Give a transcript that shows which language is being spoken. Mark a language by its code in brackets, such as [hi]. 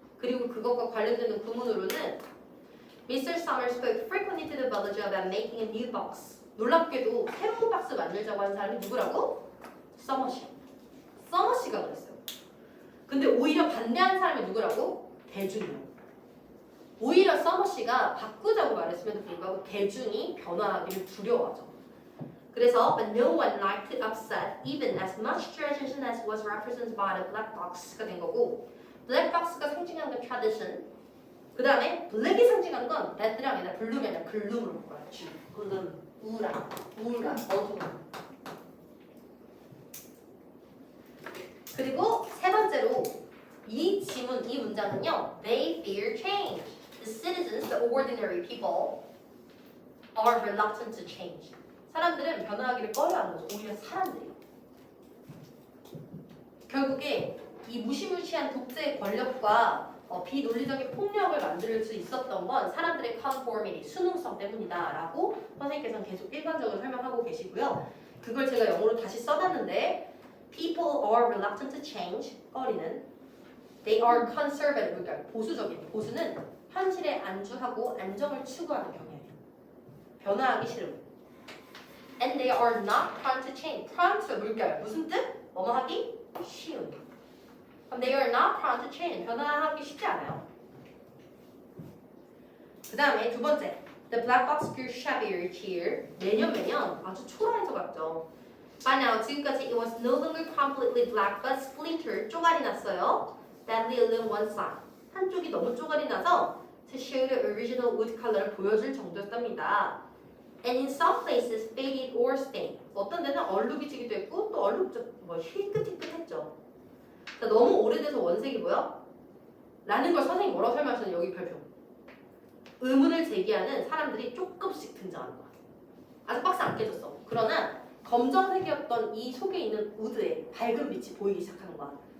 [ko] 그리고 그것과 관련되는 구문으로는 Mr. [en] Summers spoke frequently to the villager about making a new box. [ko] 놀랍게도 새로운 박스 만들자고 한 사람이 누구라고? 서머시. 서머시가 그랬어요. 근데 오히려 반대한 사람이 누구라고? 대중이요. 오히려 서머시가 바꾸자고 말했음에도 불구하고 대중이 변화하기를 두려워하죠. 그래서 [en] but no one liked to upset even as much tradition as was represented by the black box [ko] 가 된 거고 black box가 상징하는 건 tradition 그 다음에 black이 상징하는 건 레드랑 아니라 블룸이 아니라 글룸으로 바꿔요. 글룸, 우울함, 우울감, 어두움. 그리고 세 번째로 이 지문, 이 문장은요. [en] They fear change. The citizens, the ordinary people, are reluctant to change. [ko] 사람들은 변화하기를 꺼려하는 거죠. 오히려 사람들이요. 결국에 이 무시무시한 독재의 권력과 비논리적인 폭력을 만들 수 있었던 건 사람들의 conformity, 순응성 때문이다라고 선생님께서는 계속 일관적으로 설명하고 계시고요. 그걸 제가 영어로 다시 써놨는데 [en] People are reluctant to change. 꺼리는 They are conservative. [ko] 그러니까 보수적인. 보수는 현실에 안주하고 안정을 추구하는 경향이에요. 변화하기 싫음. [en] And they are not prone to change. [ko] prone to 물결. 무슨 뜻? 뭐뭐 하기? 쉬운. [en] 그럼 they are not prone to change. [ko] 변화하기 쉽지 않아요. 그 다음에 두 번째. [en] The black box grew shabbier each year. [ko] 매년 아주 초라해져 갔죠. [en] By now, [ko] 지금까지 [en] it was no longer completely black but splintered. [ko] 쪼가리 났어요. [en] Badly along one side. [ko] 한쪽이 너무 쪼가리 나서 [en] to show the original wood color [ko] 를 보여줄 정도였답니다. [en] And in some places faded or stained. [ko] 어떤 데는 얼룩이 지기도 했고 또 얼룩 희끗희끗했죠. 너무 오래돼서 원색이 뭐야? 라는 걸 선생님이 뭐라고 설명하셨는지 여기 별표. 의문을 제기하는 사람들이 조금씩 등장하는 거야. 아직 박스 안 깨졌어. 그러나 검정색이었던 이 속에 있는 우드에 밝은 빛이 보이기 시작하는 거야.